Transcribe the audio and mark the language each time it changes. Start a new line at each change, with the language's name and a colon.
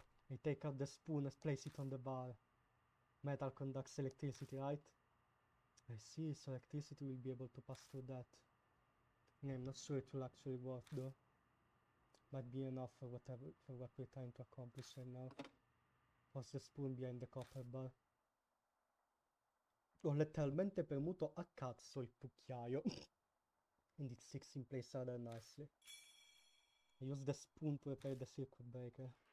English: I take out the spoon and place it on the bar. Metal conducts electricity, right? I see, so electricity will be able to pass through that. Yeah, I'm not sure it will actually work though. Might be enough for what we're trying to accomplish right now. Posso the spoon behind the copper bar.
Italian: Ho letteralmente premuto a cazzo il cucchiaio.
English: And it sticks in place rather nicely. I use the spoon to repair the circuit breaker.